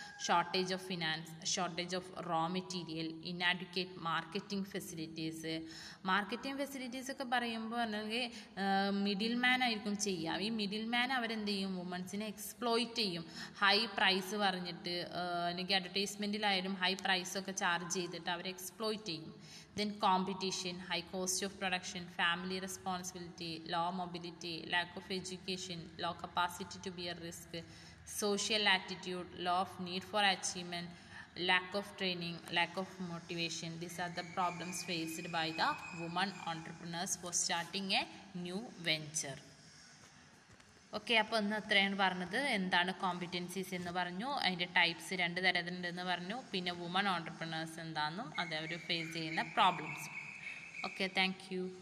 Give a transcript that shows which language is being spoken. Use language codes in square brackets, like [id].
[en] Shortage of finance, shortage of raw material, inadequate marketing facilities. [ml] Marketing facilities ഒക്കെ പറയുമ്പോൾ അല്ലെങ്കിൽ middle man ആയിരിക്കും ചെയ്യുക. ഈ മിഡിൽ മാൻ അവരെന്ത് ചെയ്യും, വുമൺസിനെ എക്സ്പ്ലോയിറ്റ് ചെയ്യും. ഹൈ പ്രൈസ് പറഞ്ഞിട്ട് അല്ലെങ്കിൽ അഡ്വർടൈസ്മെൻറ്റിലായാലും ഹൈ പ്രൈസൊക്കെ ചാർജ് ചെയ്തിട്ട് അവരെ എക്സ്പ്ലോയിറ്റ് ചെയ്യും. [en] Then competition, high cost of production, family responsibility, low mobility, lack of education, low capacity to bear risk, social attitude, low of need for achievement, lack of training, lack of motivation. These are the problems faced by the women entrepreneurs for starting a new venture. [ml] Okay, അപ്പോൾ ഇന്ന് അത്രയാണ് പറഞ്ഞത്. എന്താണ് competencies എന്ന് പറഞ്ഞു, അതിൻ്റെ types 2 തരത്തിലുണ്ടെന്ന് പറഞ്ഞു, പിന്നെ വുമൺ ഓൺടർപ്രണേഴ്സ് എന്താണെന്നും അത് അവർ ഫേസ് ചെയ്യുന്ന പ്രോബ്ലംസ്. Okay, thank you.